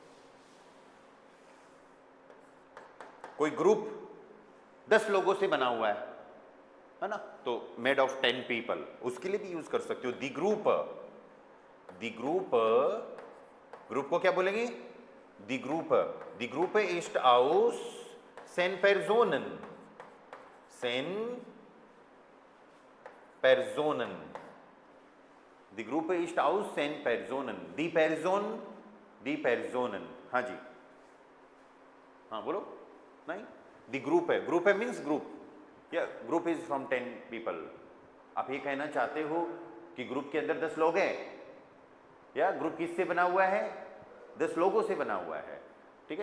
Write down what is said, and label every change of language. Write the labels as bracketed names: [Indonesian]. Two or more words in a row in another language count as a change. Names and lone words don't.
[Hindi] कोई ग्रुप 10 लोगों से बना हुआ है ना, तो [English] made of 10 people, [Hindi] उसके लिए भी यूज कर सकते हो [German] die Gruppe, die Gruppe, [Hindi] ग्रुप को क्या बोलेंगे, [German] die Gruppe ist aus 10 Personen, 10 Personen, die Gruppe ist aus 10 Personen, दी Personen, [Hindi] हाँ जी, हाँ बोलो, नहीं, [German] die Gruppe [Hindi] है मीन्स ग्रुप, या [English] group is from 10 people, [Hindi] आप ये कहना चाहते हो कि ग्रुप के अंदर 10 लोग हैं, या ग्रुप किससे बना हुआ है, 10 लोगों से बना हुआ है, ठीक है।